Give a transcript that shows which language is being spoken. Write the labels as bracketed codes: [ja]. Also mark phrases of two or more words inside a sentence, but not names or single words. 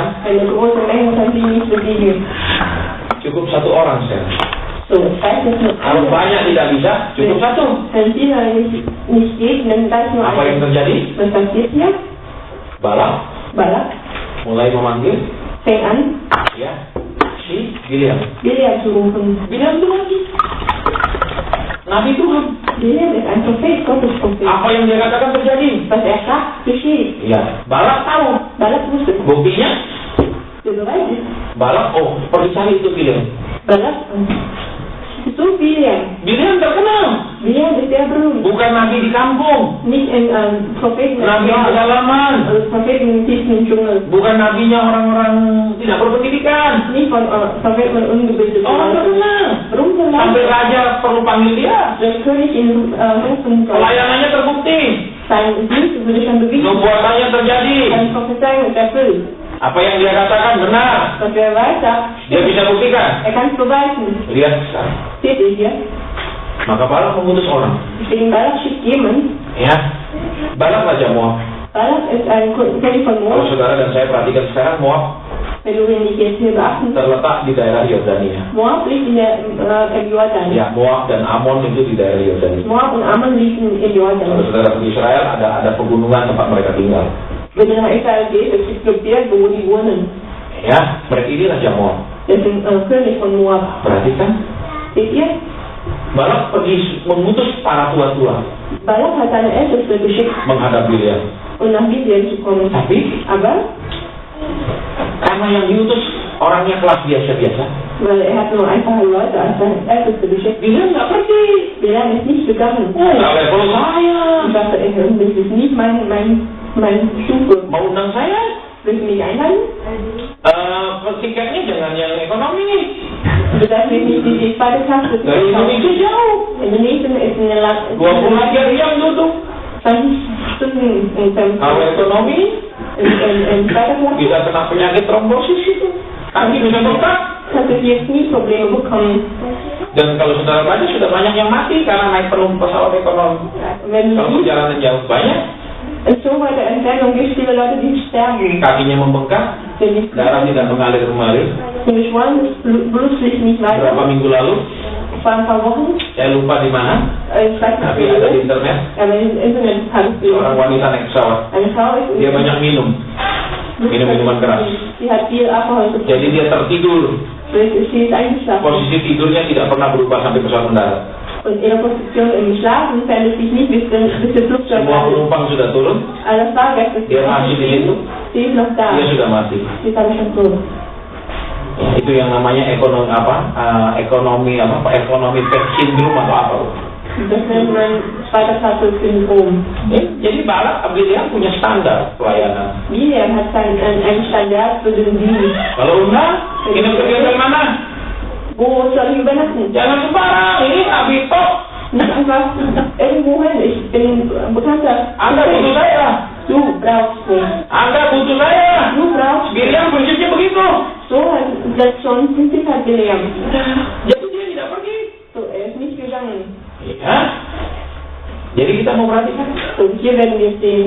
[de] Eine große Menge kann sie nicht besiegen. [id] Cukup satu orang saja. [de] So, es reicht jetzt nur [id] Kalau [de] einer. [id] banyak tidak bisa, cukup satu. [de] Wenn dieser nicht geht, dann reicht nur [id] Apa yang [de] einer. [id] terjadi? [de] Was passiert hier? [id] Balak [de] Balak [id] mulai memanggil [de] fängt an, [id] ya si Bileam. [de] Bileam zu rufen. [id] Bileam itu nabi. Nabi Tuhan. [de] Bileam ist ein Prophet, Gottesprophet. [id] Apa yang dia katakan terjadi? [de] Was sagt, geschieht. [id] Ya, Balak tahu. [de] Balak wusste. [id] Buktinya, [de] Der Beweis ist, [id] Balak pergi cari itu Bileam. [de] Balak so Bileam. [id] Bileam terkenal. [de] Bileam ist sehr berühmt. [id] Bukan nabi di kampung, [de] Nicht in Propheten, [id] nabi di pedalaman. [de] Propheten im tiefen Dschungel. [id] Bukan nabinya orang-orang tidak berpendidikan. [de] Nicht von Propheten und ungebildeten [id] Orang [de] Leuten. [id] terkenal. [de] Berühmt [id] Sampai raja perlu panggil dia. [de] der König in rufen soll. [id] Pelayanannya terbukti. [de] Sein Dienst wurde schon bewiesen. [id] Nubuatannya terjadi. [de] Seine Prophezeiung ist erfüllt. [id] Apa yang dia katakan benar. [de] Was er weiter, [id] Dia bisa buktikan. [de] er kann es beweisen. [id] Lihat sekarang. [de] Seht ihr hier? [id] Maka Balak mengutus orang. [de] Deswegen Balak schickt jemand. [id] Ya. Balak Raja Moab. [de] Balak ist ein König von [id] Kalau [de] Moab. [id] saudara dan saya perhatikan sekarang, Moab [de] Wenn du ihn nicht jetzt hier beachten, [id] terletak di daerah Yordania. [de] Moab liegt in der im Jordan. [id] Ya, Moab dan Amon itu di daerah Yordania. [de] Moab und Ammon liegen im [id] Kalau [de] Jordan. [id] saudara pergi Israel, ada pegunungan tempat mereka tinggal. [de] Wenn du nach Israel gehst, es gibt Gebirge, wo die wohnen. [id] Ya, mereka ini Raja Moab. [de] Das sind König von Moab. [id] Perhatikan, [de] Seht ihr? [id] Balak pergi mengutus para tua-tua [de] Balak hat seine Älteste geschickt, [id] menghadap Bileam. [de] um nach Gibeon zu kommen. [id] Tapi [de] Aber, [id] karena yang diutus orangnya kelas biasa-biasa, [de] weil er hat nur einfache Leute als seine Älteste geschickt, [id] Bileam nggak pergi. [de] Bileam ist nicht gegangen. [id] Nggak level saya. [de] Ich dachte, das ist nicht mein Stufe. [id] Mau undang saya? [de] Willst du mich einladen? [id] Tiketnya jangan yang ekonomi nih. [de] Du darfst mich nicht die zweite Klasse [id] Dari Indonesia jauh. [de] Indonesien ist eine Land. [id] 23 jam duduk. [de] 20 Stunden [id] Kalau ekonomi [de] in zweiter Klasse. [id] bisa kena penyakit trombosis itu. Kaki bisa bengkak. [de] Kannst du jetzt nie Probleme bekommen. [id] Dan kalau saudara baca sudah banyak yang mati karena naik penuh pesawat ekonomi. [de] Wenn [id] Kalau [de] du [id] perjalanan jauh banyak, [de] in so weiter Entfernung gibt es viele Leute, die sterben. [id] kakinya membengkak, [de] Wenn die [id] darah tidak mengalir kemari. [de] Geschwollen, Blut fließt nicht [id] Beberapa [de] weiter. [id] minggu lalu, [de] Vor ein paar Wochen, [id] saya lupa di mana, [de] ich weiß [id] tapi [de] nicht, [id] ada di internet, [de] aber im Internet habe ich [id] seorang [de] gesehen. [id] wanita naik pesawat. [de] Eine Frau ist [id] Dia banyak minum, minuman keras. [de] Sie hat viel Alkohol getrunken. [id] Jadi dia tertidur. [de] Sie ist eingeschlafen. [id] Posisi tidurnya tidak pernah berubah sampai pesawat mendarat. [de] Und ihre Position im Schlafen verändert sich nicht, bis der Flugzeug [id] Semua [de] landet. [id] penumpang sudah turun, [de] Alles Fahrgäste [id] dia masih di situ, [de] Sie ist noch da. [id] dia sudah mati. [de] Sie ist aber schon tot. [id] Itu yang namanya ekonomi pet syndrome atau apa? [de] Das nennt man zweiter Klasse Syndrom. [id] Jadi Balak Bileam punya standar pelayanan. [de] Bileam hat einen Standard für den Dienst. [id] Kalau enggak, ini kerja dari mana? [de] Wo soll ich übernachten? [id] Jangan sembarang, ini Nabi Tok. [de] Nicht einfach irgendwo hin. Ich bin bekannter. [id] Anda butuh saya. [de] Du brauchst mich. [id] Anda butuh saya. [de] Du brauchst mich. [id] Bileam prinsipnya begitu. [de] So hat das schon Prinzip hat Bileam. [id] Jadi dia tidak pergi. [de] So, er ist nicht gegangen. [id] Ya. Jadi kita mau perhatikan. [de] So, hier werden wir sehen,